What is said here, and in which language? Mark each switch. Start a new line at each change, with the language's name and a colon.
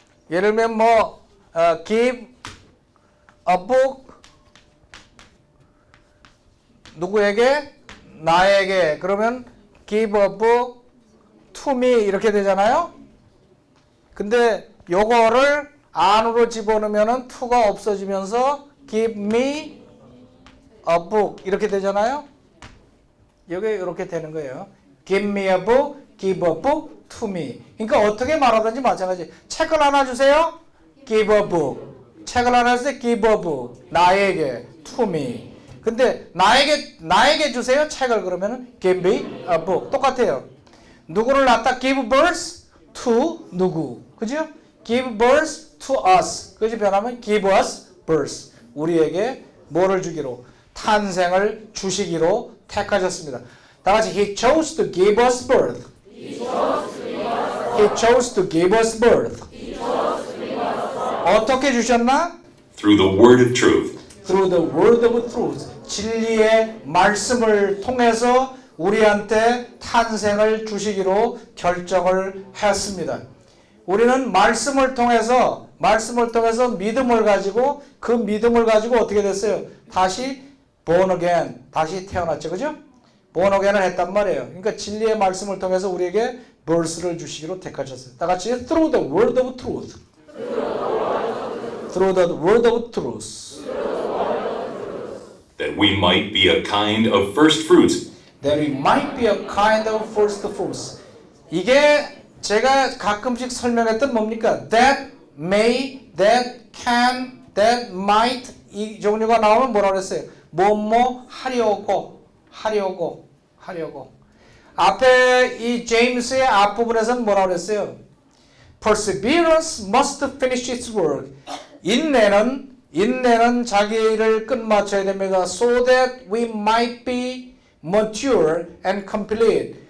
Korean: 예를 들면
English: give a book
Korean: 누구에게? 나에게. 그러면
English: give a book to me
Korean: 이렇게 되잖아요. 근데 요거를 안으로 집어넣으면은 to가 없어지면서
English: give me a book
Korean: 이렇게 되잖아요. 여기 이렇게 되는 거예요.
English: give me a book, give a book to me.
Korean: 그러니까 어떻게 말하든지 마찬가지. 책을 하나 주세요.
English: give a book.
Korean: 책을 하나 주세요. give a book. 나에게
English: to me.
Korean: 근데 나에게 주세요. 책을 그러면은
English: give me a book.
Korean: 똑같아요. 누구를 낳다
English: give birth to
Korean: 누구. 그죠?
English: give birth to us.
Korean: 그지 변하면
English: give us birth.
Korean: 우리에게 뭐를 주기로? 탄생을 주시기로 택하셨습니다. 다 같이
English: He chose to give us birth. He chose to give us birth.
Korean: 어떻게 주셨나?
English: Through the word of truth. Through the word of truth.
Korean: 진리의 말씀을 통해서 우리한테 탄생을 주시기로 결정을 했습니다. 우리는 말씀을 통해서 믿음을 가지고 그 믿음을 가지고 어떻게 됐어요? 다시
English: born again,
Korean: 다시 태어났죠. 그죠? born again을 했단 말이에요. 그러니까 진리의 말씀을 통해서 우리에게 birth를 주시기로 택하셨어요. 다 같이
English: through the word of truth. Through the word of truth. That we might be a kind of first fruits. That we might be a kind of first fruits.
Korean: 이게 제가 가끔씩 설명했던 뭡니까?
English: That may, that can, that might
Korean: 이 종류가 나오면 뭐라 그랬어요? 뭐뭐 하려고 하려고. 앞에 이 제임스의 앞부분에서는 뭐라고 그랬어요?
English: Perseverance must finish its work.
Korean: 인내는 자기 일을 끝마쳐야 됩니다.
English: So that we might be mature and complete.